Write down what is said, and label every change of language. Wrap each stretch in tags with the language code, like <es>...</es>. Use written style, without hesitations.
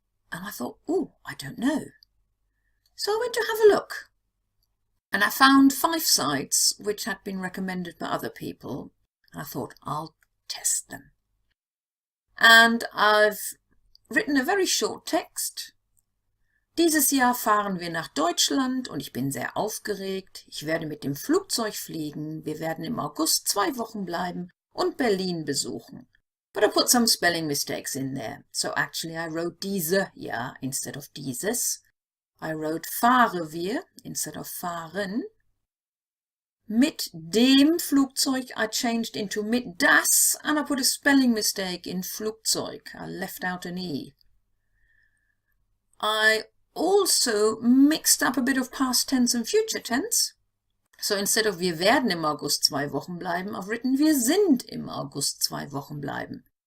<en>And I thought, oh, I don't know. So I went to have a look. And I found 5 sites which had been recommended by other people. And I thought, I'll test them. And I've written a very short text.</en> <de>Dieses Jahr fahren wir nach Deutschland und ich bin sehr aufgeregt. Ich werde mit dem Flugzeug fliegen. Wir werden im August 2 Wochen bleiben und Berlin besuchen.</de> <en>But I put some spelling mistakes in there. So actually I wrote</en> <de>diese Jahr</de> <en>instead of</en> <de>dieses.</de> <en>I wrote</en> <de>fahren wir</de> <en>instead of</en> <de>fahren. Mit dem Flugzeug</de> <en>I changed into</en> <de>mit das</de> <en>and I put a spelling mistake in Flugzeug. I left out an E. I also mixed up a bit of past tense and future tense. So instead of</en> <de>wir werden im August 2 Wochen bleiben,</de> <en>I've written</en> <de>wir sind im August 2 Wochen bleiben.</de>